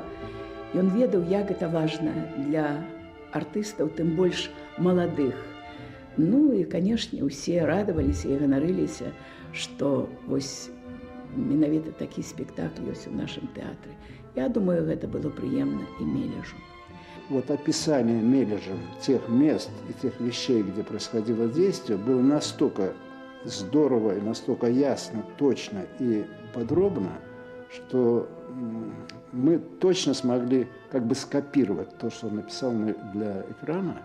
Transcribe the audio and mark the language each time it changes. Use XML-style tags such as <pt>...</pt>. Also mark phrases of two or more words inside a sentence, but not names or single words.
<be>Ён ведаў, як гэта важна для артыстаў, тым больш маладых. Ну і, канешне, усе радаваліся і ганарыліся, што вось менавіта такі спектакль ёсць у нашым тэатры. Я думаю, гэта было прыемна і Мележу.</be> <ru>Вот описание Мележем тех мест и тех вещей, где происходило действие, было настолько здорово и настолько ясно, точно и подробно, что мы точно смогли как бы скопировать то, что он написал для экрана.</ru>